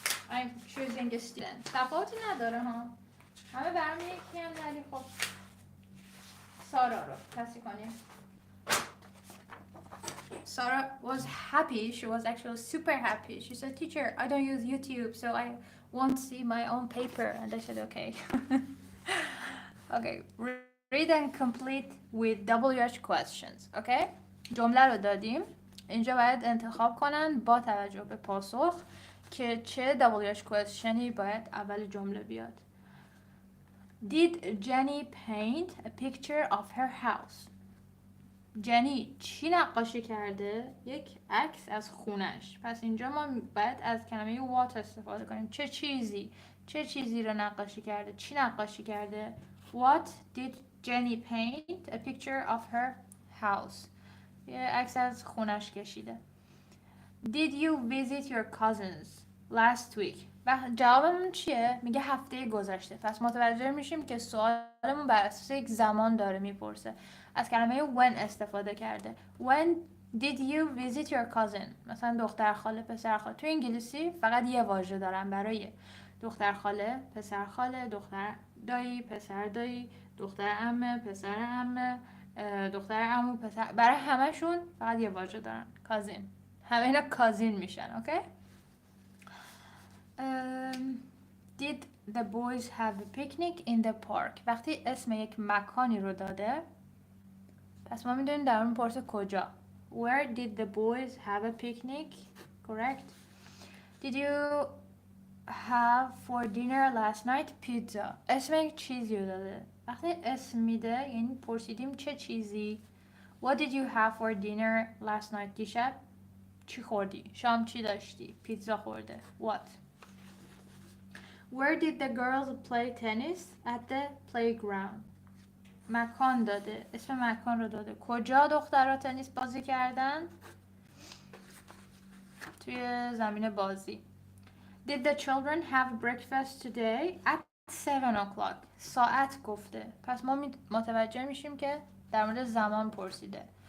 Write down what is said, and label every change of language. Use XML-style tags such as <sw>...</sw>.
<en>I'm choosing a student.</en> <fa>تفاوتی نداره ها. همه برام یکی هم، ولی خب سارا رو تصحیح کنیم.</fa> <en>Sarah was happy. She was actually super happy. She said, "Teacher, I don't use YouTube, so I won't see my own paper." And I said, "Okay." Okay. Read and complete with WH questions.</en> <fa>Okay? جمله رو دادیم. اینجا باید انتخاب کنن با توجه به پاسخ که چه WH questionی باید اول جمله بیاد.</fa> <en>Did Jenny paint a picture of her house?</en> <fa>جنی چی نقاشی کرده؟ یک عکس از خونش. پس اینجا ما باید از کلمه what استفاده کنیم. چه چیزی رو نقاشی کرده؟ چی نقاشی کرده؟</fa> <en>What did Jenny paint a picture of her house?</en> <fa>یه عکس از خونش کشیده.</fa> <en>Did you visit your cousins last week?</en> <fa>و جوابمون چیه؟ میگه هفته گذشته. پس متوجه میشیم که سوالمون بر اساس یک زمان داره میپرسه. از کلمه when استفاده کرده.</fa> <en>When did you visit your cousin?</en> <fa>مثلا دختر خاله، پسر خاله. تو انگلیسی فقط یه واژه دارن برای دختر خاله، پسر خاله، دختر دایی، پسر دایی، دختر عمه، پسر عمه، دختر عمو، پسر. برای همشون فقط یه واژه دارن. cousin. همه اینا کازین میشن.</fa> <en>Okay? Did the boys have a picnic in the park?</en> <fa>وقتی اسم یک مکانی رو داده پس ما میدونیم در اون پرسه کجا.</fa> <en>Where did the boys have a picnic? Correct. Did you have for dinner last night?</en> <fa>Pizza. اسم یک چیزی رو داده. وقتی اسم میده یعنی پرسیدیم چه چیزی.</fa> <en>What did you have for dinner last night?</en> <fa>دیشب چی خوردی؟ شام چی داشتی؟ پیتزا خورده.</fa> <en>What? Where did the girls play tennis? At the playground.</en> <fa>مکان داده. اسم مکان رو داده. کجا دخترها تنیس بازی کردن؟ توی زمین بازی.</fa> <en>Did the children have breakfast today? At 7 o'clock.</en> <fa>ساعت گفته. پس ما متوجه میشیم که در مورد زمان پرسیده.</fa>